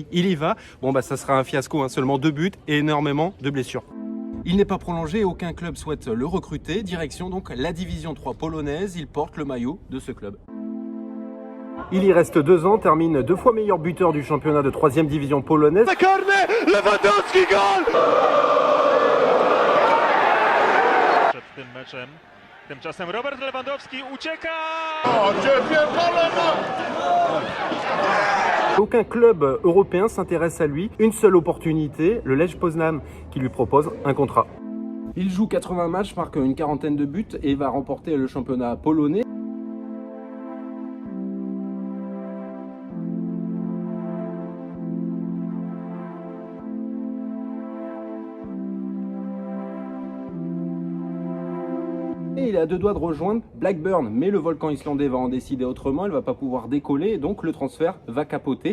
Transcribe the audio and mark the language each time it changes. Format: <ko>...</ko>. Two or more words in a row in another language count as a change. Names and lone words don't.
<fr>Il y va, ça sera un fiasco, seulement 2 buts et énormément de blessures. Il n'est pas prolongé, aucun club souhaite le recruter. Direction donc la division 3 polonaise, il porte le maillot de ce club. Il y reste 2 ans, termine 2 fois meilleur buteur du championnat de 3e division polonaise.</fr> <pl>Lewandowski gol! Przed tym meczem. Tymczasem Robert Lewandowski ucieka!</pl> <fr>Aucun club européen s'intéresse à lui. Une seule opportunité, le Lech Poznan, qui lui propose un contrat. Il joue 80 matchs, marque une quarantaine de buts et va remporter le championnat polonais. Et il est à 2 doigts de rejoindre Blackburn, mais le volcan islandais va en décider autrement, il ne va pas pouvoir décoller et donc le transfert va capoter.</fr>